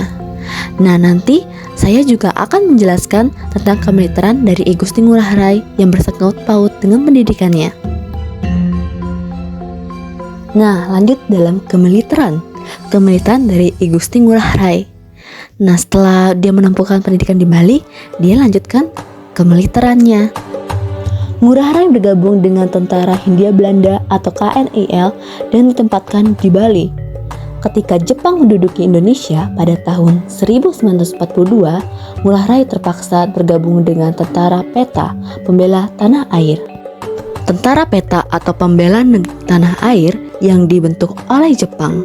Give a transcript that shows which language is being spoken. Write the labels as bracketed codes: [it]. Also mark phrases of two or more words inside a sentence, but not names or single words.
[id] Nah, nanti saya juga akan menjelaskan tentang kemiliteran dari I Gusti Ngurah Rai yang bersangkut paut dengan pendidikannya. Nah, lanjut dalam kemiliteran dari I Gusti Ngurah Rai. Nah, setelah dia menempuhkan pendidikan di Bali, dia lanjutkan kemiliterannya. Ngurah Rai bergabung dengan tentara Hindia Belanda atau KNIL dan ditempatkan di Bali. Ketika Jepang menduduki Indonesia pada tahun 1942, Ngurah Rai terpaksa bergabung dengan tentara PETA, pembela tanah air. Tentara PETA atau pembela tanah air yang dibentuk oleh Jepang.